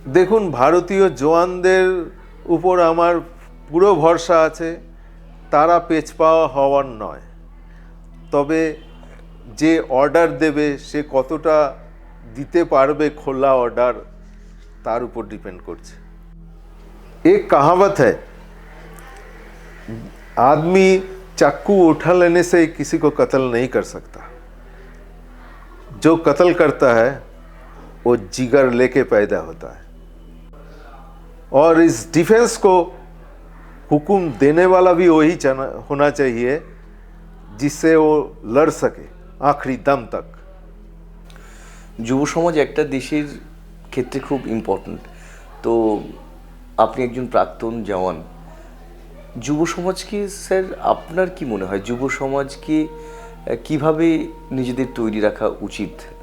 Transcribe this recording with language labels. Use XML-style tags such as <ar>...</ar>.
<bn>দেখুন, ভারতীয় জওয়ানদের উপর আমার পুরো ভরসা আছে, তারা পেছপাওয়া হওয়ার নয়, তবে যে অর্ডার দেবে সে কতটা দিতে পারবে খোলা অর্ডার, তার উপর ডিপেন্ড করছে।</bn> <hi>एक कहावत है, आदमी चाकू उठा लेने से किसी को कत्ल नहीं कर सकता, जो कत्ल करता है वो जिगर लेके पैदा होता है। और इस डिफेंस को हुक्म देने वाला भी वही होना चाहिए जिससे वो लड़ सके आखिरी दम तक।</hi> <bn>যুব সমাজ একটা দেশের ক্ষেত্রে খুব ইম্পর্ট্যান্ট। তো আপনি একজন প্রাক্তন জওয়ান, যুব সমাজকে স্যার আপনার কি মনে হয় যুব সমাজকে কিভাবে নিজেদের তৈরি রাখা উচিত?</bn>